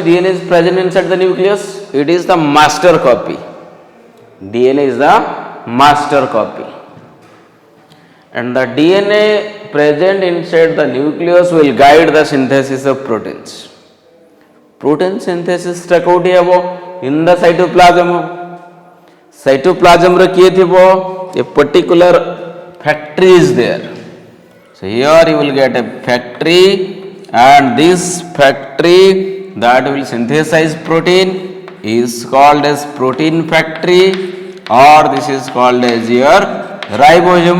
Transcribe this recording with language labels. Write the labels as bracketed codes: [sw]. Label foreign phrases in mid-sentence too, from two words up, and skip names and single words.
[en] DNA is present inside the nucleus. It is the master copy. DNA is the master copy. And the DNA present inside the nucleus will guide the synthesis of proteins. Protein synthesis [or] ଟା କେଉଁଠି ହବ? [en] In the cytoplasm. [or] Cytoplasm ରେ କିଏ ଥିବ? [en] A particular factory is there. So here you will get a factory, and this factory that will synthesize protein is called as protein factory, or this is called as your ribosome.